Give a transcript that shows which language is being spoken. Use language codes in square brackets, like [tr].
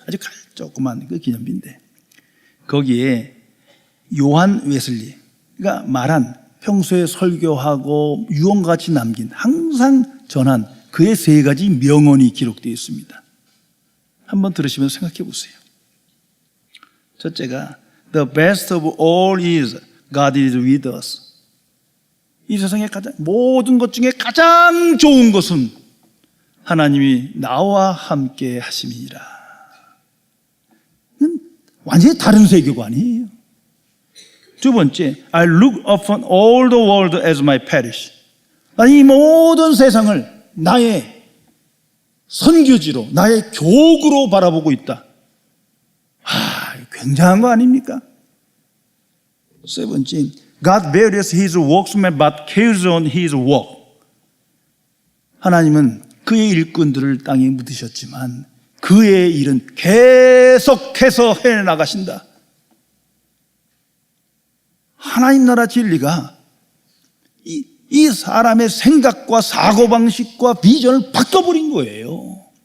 [ko] 아주 조그만 그 기념비인데, 거기에 요한 웨슬리가 말한, 평소에 설교하고 유언같이 남긴, 항상 전한 그의 3가지 명언이 기록되어 있습니다. 한번 들으시면서 생각해 보세요. 첫째가 [en] The best of all is God is with us. [ko] 이 세상의 모든 것 중에 가장 좋은 것은 하나님이 나와 함께 하심이니라. 이건 완전히 다른 세계관이에요. 두 번째, [en] I look upon all the world as my parish. [ko] 나는 이 모든 세상을 나의 선교지로, 나의 교구로 바라보고 있다. 굉장한 거 아닙니까? 세 번째, [en] God varies his workmen but carries on his work. [ko] 하나님은 그의 일꾼들을 땅에 묻으셨지만 그의 일은 계속해서 해나가신다. 하나님 나라 진리가 이 사람의 생각과 사고방식과 비전을 바꿔버린 거예요.